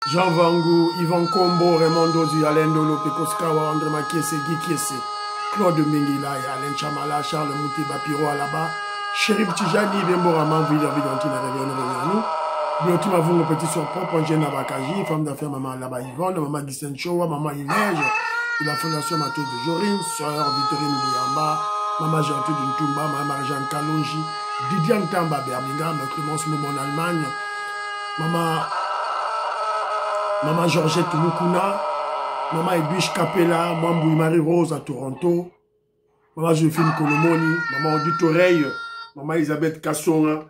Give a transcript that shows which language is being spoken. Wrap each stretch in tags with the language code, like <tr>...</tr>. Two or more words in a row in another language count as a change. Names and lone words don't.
<fr>Jean Vangu, Yvan Kombo, Raymond Dozi, Alain Dolo, Pekoskawa, André Makiese, Guy Kiese, Claude Mengila, Alain Chamala, Charles Mouti, Bapiro Alaba, Chérif Tijani, Bemboraman, Villa Vidantine, Réveillon, Bioti Mavungo, Petit Surpop, Angena Bakaji, femme d'affaires, Maman Alaba Yvonne, Maman Guysten Chowa, Maman Inège, de la Fondation Mathieu de Jorin, Sœur Victorine Bouyamba, Maman Gentil d'Untumba, Maman Marie-Jeanne Kalonji, Didier Ntamba, Birmingham, Clémence Moumon en Allemagne, Maman Georgette Mukuna, Maman Edwige Capella, Maman Marie-Rose à Toronto, Maman Joséphine Kolomoni, Maman Odile Oreille, Maman Elisabeth Kassonga.</fr>